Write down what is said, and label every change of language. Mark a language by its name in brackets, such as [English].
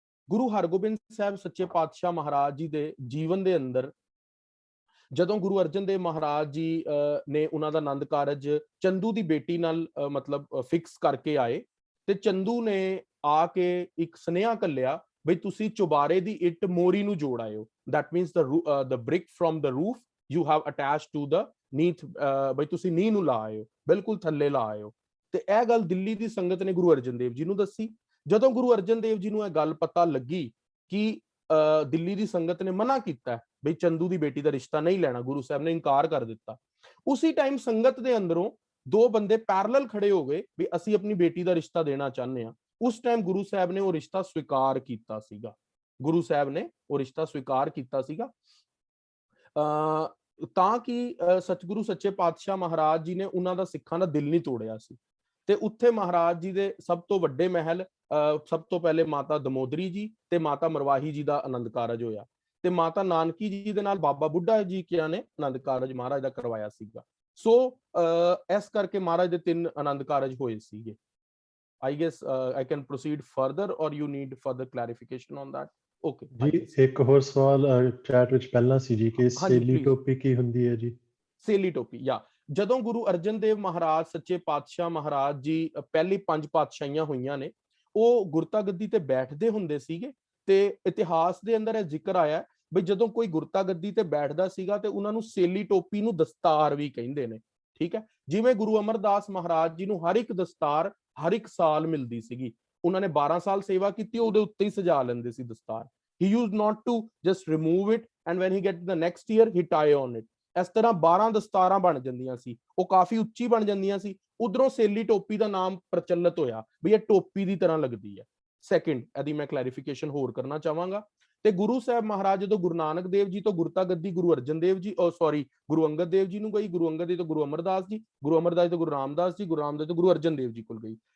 [Punjabi] ਗੁਰੂ ਹਰਗੋਬਿੰਦ ਸਾਹਿਬ ਸੱਚੇ ਪਾਤਸ਼ਾਹ ਮਹਾਰਾਜ ਜੀ ਦੇ ਜੀਵਨ ਦੇ ਅੰਦਰ ਜਦੋਂ ਗੁਰੂ ਅਰਜਨ ਦੇਵ ਮਹਾਰਾਜ ਜੀ ਨੇ ਉਹਨਾਂ ਦਾ ਆਨੰਦ ਕਾਰਜ ਚੰਦੂ ਦੀ ਬੇਟੀ ਨਾਲ ਮਤਲਬ ਫਿਕਸ ਕਰਕੇ ਆਏ, ਤੇ ਚੰਦੂ ਨੇ ਆ ਕੇ ਇੱਕ ਸੁਨੇਹਾ ਘੱਲਿਆ ਬਈ ਤੁਸੀਂ ਚੁਬਾਰੇ ਦੀ ਇੱਟ ਮੋਰੀ ਨੂੰ ਜੋੜ ਆਇਓ। [English] that means the brick from the roof you have attached to the ਨੀਥ, [Punjabi] ਬਈ ਤੁਸੀਂ ਨੀਂਹ ਨੂੰ ਲਾ ਆਇਓ, [English] ਬਿਲਕੁਲ ਥੱਲੇ ਲਾ ਆਇਓ। [Punjabi] ਤੇ ਇਹ ਗੱਲ ਦਿੱਲੀ ਦੀ ਸੰਗਤ ਨੇ ਗੁਰੂ ਅਰਜਨ ਦੇਵ ਜੀ ਨੂੰ ਦੱਸੀ। ਜਦੋਂ ਗੁਰੂ ਅਰਜਨ ਦੇਵ ਜੀ ਨੂੰ ਇਹ ਗੱਲ ਪਤਾ ਲੱਗੀ ਕਿ ਦਿੱਲੀ ਦੀ ਸੰਗਤ ਨੇ ਮਨਾ ਕੀਤਾ ਬਈ ਚੰਦੂ ਦੀ ਬੇਟੀ ਦਾ ਰਿਸ਼ਤਾ ਨਹੀਂ ਲੈਣਾ, ਗੁਰੂ ਸਾਹਿਬ ਨੇ ਇਨਕਾਰ ਕਰ ਦਿੱਤਾ। ਉਸੇ ਟਾਈਮ ਸੰਗਤ ਦੇ ਅੰਦਰੋਂ ਦੋ ਬੰਦੇ ਪੈਰਲਲ ਖੜੇ ਹੋ ਗਏ ਵੀ ਅਸੀਂ ਆਪਣੀ ਬੇਟੀ ਦਾ ਰਿਸ਼ਤਾ ਦੇਣਾ ਚਾਹੁੰਦੇ ਹਾਂ। ਉਸ ਟਾਈਮ ਗੁਰੂ ਸਾਹਿਬ ਨੇ ਉਹ ਰਿਸ਼ਤਾ ਸਵੀਕਾਰ ਕੀਤਾ ਸੀਗਾ, ਗੁਰੂ ਸਾਹਿਬ ਨੇ ਉਹ ਰਿਸ਼ਤਾ ਸਵੀਕਾਰ ਕੀਤਾ ਸੀਗਾ ਤਾਂ ਕਿ ਸਤਿਗੁਰੂ ਸੱਚੇ ਪਾਤਸ਼ਾਹ ਮਹਾਰਾਜ ਜੀ ਨੇ ਉਹਨਾਂ ਦਾ ਸਿੱਖਾਂ ਦਾ ਦਿਲ ਨਹੀਂ ਤੋੜਿਆ ਸੀ। ਤੇ ਉੱਥੇ ਮਹਾਰਾਜ ਜੀ ਦੇ ਸਭ ਤੋਂ ਵੱਡੇ ਮਹਿਲ ਸਭ ਤੋਂ ਪਹਿਲੇ ਮਾਤਾ ਦਮੋਦਰੀ ਜੀ ਤੇ ਮਾਤਾ ਮਰਵਾਹੀ ਜੀ ਦਾ ਆਨੰਦ ਕਾਰਜ ਹੋਇਆ, ਤੇ ਮਾਤਾ ਨਾਨਕੀ ਜੀ ਦੇ ਨਾਲ ਬਾਬਾ ਬੁੱਢਾ ਜੀ ਕਿਆ ਨੇ ਆਨੰਦ ਕਾਰਜ ਮਹਾਰਾਜ ਦਾ ਕਰਵਾਇਆ ਸੀਗਾ। ਸੋ ਇਸ ਕਰਕੇ ਮਹਾਰਾਜ ਦੇ 3 ਆਨੰਦ ਕਾਰਜ ਹੋਏ ਸੀਗੇ। [English] I guess I can proceed further or you need further clarification on that? Okay [Punjabi] ਜੀ ਇੱਕ ਹੋਰ ਸਵਾਲ ਚੈਟ ਵਿੱਚ ਪਹਿਲਾਂ ਸੀ ਜੀ ਕਿ ਸੇਲੀ ਟੋਪੀ ਕੀ ਹੁੰਦੀ ਹੈ ਜੀ? ਸੇਲੀ ਟੋਪੀ ਜਾਂ ਜਦੋਂ ਗੁਰੂ ਅਰਜਨ ਦੇਵ ਮਹਾਰਾਜ ਸੱਚੇ ਪਾਤਸ਼ਾਹ ਮਹਾਰਾਜ ਜੀ ਪਹਿਲੀ 5 ਪਾਤਸ਼ਾਹੀਆਂ ਹੋਈਆਂ ਨੇ, ਉਹ ਗੁਰਤਾ ਗੱਦੀ ਤੇ ਬੈਠਦੇ ਹੁੰਦੇ ਸੀਗੇ। ਤੇ ਇਤਿਹਾਸ ਦੇ ਅੰਦਰ ਇਹ ਜ਼ਿਕਰ ਆਇਆ ਬਈ ਜਦੋਂ ਕੋਈ ਗੁਰਤਾ ਗੱਦੀ ਤੇ ਬੈਠਦਾ ਸੀਗਾ ਤੇ ਉਹਨਾਂ ਨੂੰ ਸੇਲੀ ਟੋਪੀ ਨੂੰ ਦਸਤਾਰ ਵੀ ਕਹਿੰਦੇ ਨੇ, ਠੀਕ ਹੈ। ਜਿਵੇਂ ਗੁਰੂ ਅਮਰਦਾਸ ਮਹਾਰਾਜ ਜੀ ਨੂੰ ਹਰ ਇੱਕ ਦਸਤਾਰ ਹਰ ਇੱਕ ਸਾਲ ਮਿਲਦੀ ਸੀਗੀ, ਉਹਨਾਂ ਨੇ 12 ਸਾਲ ਸੇਵਾ ਕੀਤੀ, ਉਹਦੇ ਉੱਤੇ ਹੀ ਸਜਾ ਲੈਂਦੇ ਸੀ ਦਸਤਾਰ। [English] he used not to just remove it and when he get the next year he tie on it। [Punjabi] ਇਸ ਤਰ੍ਹਾਂ 12 ਦਸਤਾਰਾਂ ਬਣ ਜਾਂਦੀਆਂ ਸੀ, ਉਹ ਕਾਫੀ ਉੱਚੀ ਬਣ ਜਾਂਦੀਆਂ ਸੀ। ਉਧਰੋਂ ਸੇਲੀ ਟੋਪੀ ਦਾ ਨਾਮ ਪ੍ਰਚਲਿਤ ਹੋਇਆ ਵੀ ਇਹ ਟੋਪੀ ਦੀ ਤਰ੍ਹਾਂ ਲੱਗਦੀ ਹੈ। ਸੈਕਿੰਡ, ਇਹਦੀ ਮੈਂ ਕਲੈਰੀਫਿਕੇਸ਼ਨ ਹੋਰ ਕਰਨਾ ਚਾਹਾਂਗਾ। ਤੇ ਗੁਰੂ ਸਾਹਿਬ ਮਹਾਰਾਜ ਜਦੋਂ ਗੁਰੂ ਨਾਨਕ ਦੇਵ ਜੀ ਤੋਂ ਗੁਰਤਾ ਗੱਦੀ ਗੁਰੂ ਅਰਜਨ ਦੇਵ ਜੀ ਗੁਰੂ ਅੰਗਦ ਦੇਵ ਜੀ ਨੂੰ ਗਈ, ਗੁਰੂ ਅੰਗਦ ਦੇਵ ਤੋਂ ਗੁਰੂ ਅਮਰਦਾਸ ਜੀ, ਗੁਰੂ ਅਮਰਦਾਸ ਤੋਂ ਗੁਰੂ ਰਾਮਦਾਸ ਜੀ, ਗੁਰੂ ਰਾਮਦਾਸ ਤੋਂ ਗੁਰੂ ਅਰਜਨ ਦੇਵ ਜੀ ਕੋਲ ਗਈ।